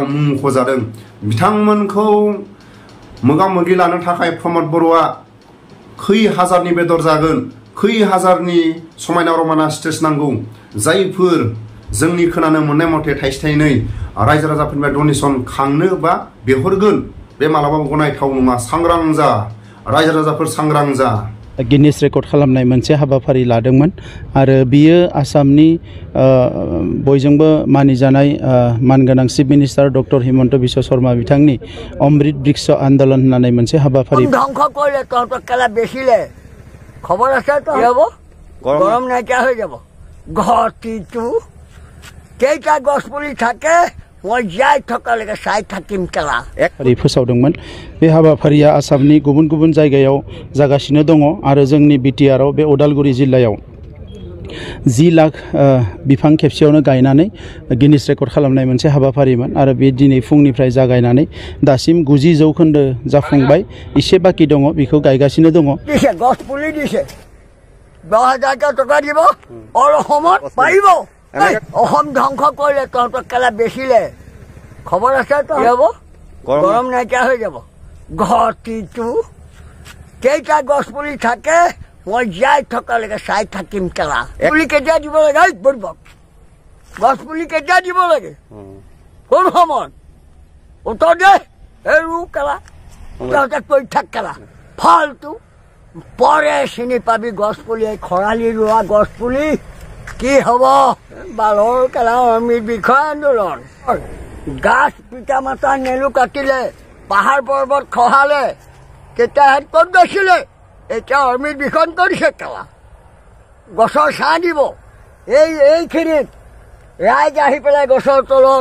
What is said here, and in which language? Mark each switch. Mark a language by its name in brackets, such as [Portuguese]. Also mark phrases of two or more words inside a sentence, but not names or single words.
[Bodo] मुं मख'जादों बिथांमोनखौ मोगा-मोगि लानो थाखाय प्रमद बर'आ खै हाजारनि बेदर जागोन खै हाजारनि समायना रमायना स्टेज नांगौ जायफोर जोंनि खोनानो मोननाय मथे थाइसे थाइनै रायजो राजाफोरनिफ्राय डनेशन खांनो बा बेहरगोन बे मालाबाबो गनायथाव नङा सांग्रां जा रायजो राजाफोर सांग्रां जा गिनिस रेकर्ड खालामनाय मोनसे हाबाफारि लादोंमोन आरो बियो आसामनि बयजोंबो मानिजानाय मानगोनां [English] chief minister [Bodo] डक्टर हिमन्त बिश्व शर्मा बिथांनि अमृत बृक्ष आन्दोलन होननानै मोनसे हाबाफारि [Assamese] ধ্বংস কৰিলে তহঁতৰ কেলা বেচিলে খবৰ আছে তো হ'ব গৰম নাইকিয়া হৈ যাব ঘৰটিটো কেইটা গছপুলি থাকে মই যাই থকালৈকে চাই থাকিম কেলা [Bodo] फोसावदोंमोन बे हाबाफारिया आसामनि गुबुन गुबुन जायगायाव जागासिनो दङ आरो जोंनि बिटिआराव बे उदालगुरि जिल्लायाव 10 लाख बिफां खेबसेयावनो गायनानै गिनिस रेकर्ड खालामनाय मोनसे हाबाफारिमोन आरो बे दिनै फुंनिफ्राय जागायनानै दासिम 90% जाफुंबाय एसे बाकी दङ बेखौ गायगासिनो दङ [Assamese] দিছে গছপুলি দিছে 10,000 টকা দিব और অসমত পাইব অসম ধ্বংস কৰিলে তহঁতৰ কেলা বেচিলে খবৰ আছে তো হ'ব গৰম নাইকিয়া হৈ যাব ঘৰটিটো কেইটা গছপুলি থাকে মই যাই থকালৈকে চাই থাকিম কেলা পুলি কেতিয়া দিব লাগে বৰবক গছপুলি কেতিয়া দিব লাগে কোন সময় উত্তৰ দে এই ৰু কেলা তহঁতে কৈ থাক কেলা ফালতু পরে চিনি পাবি গছপুলি খৰালি ৰোৱা গছপুলি কি হব বালৰ কেলা অমিত বিষয় আন্দোলন গাছ পিতা মাতা নেলু কাটিলে পাহাৰ পৰ্বত খহালে কেতিয়া ক'ত গৈছিলে এতিয়া অমিত বিষণ কৰিছে কেলা গছৰ ছাঁ দিব এইখিনিত ৰাইজ আহি পেলাই গছৰ তলত